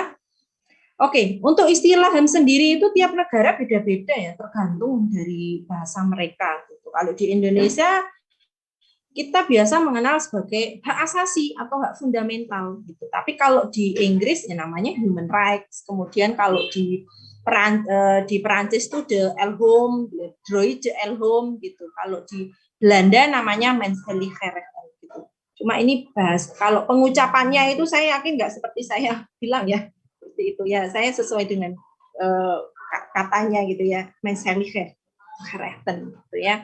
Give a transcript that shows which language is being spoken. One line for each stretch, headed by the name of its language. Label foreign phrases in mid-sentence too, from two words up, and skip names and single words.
Indonesian: Oke, untuk istilah HAM sendiri itu tiap negara beda-beda ya, tergantung dari bahasa mereka gitu. Kalau di Indonesia kita biasa mengenal sebagai hak asasi atau hak fundamental gitu. Tapi kalau di Inggris ya namanya
English: human rights.
Indonesian: Kemudian kalau di Perancis itu
French: de Elhom, droit de Elhom
Indonesian: gitu. Kalau di Belanda namanya Mensenrechten gitu. Cuma ini bahas kalau pengucapannya itu saya yakin nggak seperti saya bilang ya. Seperti itu ya. Saya sesuai dengan katanya gitu ya, Mensenrechten gitu ya.